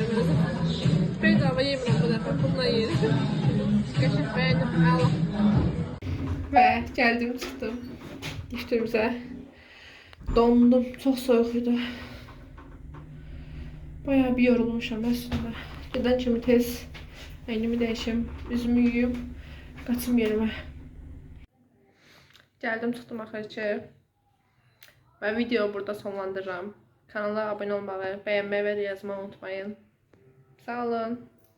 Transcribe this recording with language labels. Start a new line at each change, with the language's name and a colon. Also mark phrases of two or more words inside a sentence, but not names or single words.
Turkish: Bedava yemin bu defa. Bununla yerim. Gerçekten beğendim. Allah. Ve geldim çıktım. İşte dondum. Çok soğuktu. Bayağı bir yorulmuşam aslında.
Azerbaijani: Gedən kimi tez əynimi dəyişim, üzümü yuyub qaçım yerime. Gəldim çıxdım axırki. Və videoyu burada sonlandırıram. Kanala abunə olmağı, bəyənməyi və yazmağı unutmayın. Sağ olun.